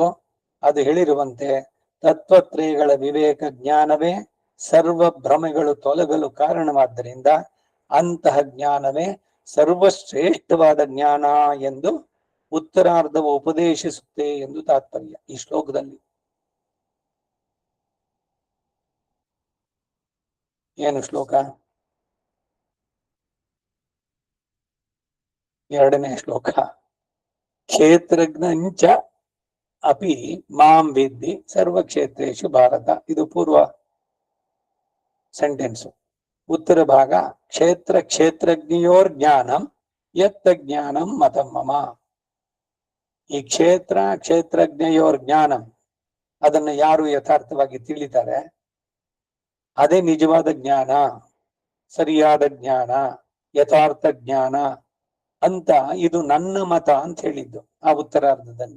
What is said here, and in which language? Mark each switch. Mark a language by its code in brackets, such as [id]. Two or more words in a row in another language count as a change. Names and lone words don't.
[kn] ಅದು ಹೇಳಿರುವಂತೆ ತತ್ವತ್ರಯಗಳ ವಿವೇಕ ಜ್ಞಾನವೇ ಸರ್ವ ಭ್ರಮೆಗಳು ತೊಲಗಲು ಕಾರಣವಾದ್ದರಿಂದ ಅಂತಹ ಜ್ಞಾನವೇ ಸರ್ವಶ್ರೇಷ್ಠವಾದ ಜ್ಞಾನ ಎಂದು ಉತ್ತರಾರ್ಧವು ಉಪದೇಶಿಸುತ್ತೆ ಎಂದು ತಾತ್ಪರ್ಯ ಈ ಶ್ಲೋಕದಲ್ಲಿ. ಏನು ಶ್ಲೋಕ? ಎರಡನೇ ಶ್ಲೋಕ. [sa] ಕ್ಷೇತ್ರಜ್ಞಂಚ ಅಪಿ ಮಾಂ ವಿದ್ಧಿ ಸರ್ವಕ್ಷೇತ್ರೇಷು ಭಾರತ. [kn] ಇದು ಪೂರ್ವ ಸೆಂಟೆನ್ಸು. ಉತ್ತರ ಭಾಗ [sa] ಕ್ಷೇತ್ರಜ್ಞಯೋರ್ ಜ್ಞಾನಂ ಯತ್ತ ಜ್ಞಾನಂ ಮತಂ ಮಮ. [kn] ಈ [sa] ಕ್ಷೇತ್ರಜ್ಞಯೋರ್ ಜ್ಞಾನಂ [kn] ಅದನ್ನು ಯಾರು ಯಥಾರ್ಥವಾಗಿ ತಿಳಿತಾರೆ ಅದೇ ನಿಜವಾದ ಜ್ಞಾನ, ಸರಿಯಾದ ಜ್ಞಾನ, ಯಥಾರ್ಥ ಜ್ಞಾನ ಅಂತ ಇದು ನನ್ನ ಮತ ಅಂತ ಹೇಳಿದ್ದು ಆ ಉತ್ತರಾರ್ಧದಲ್ಲಿ.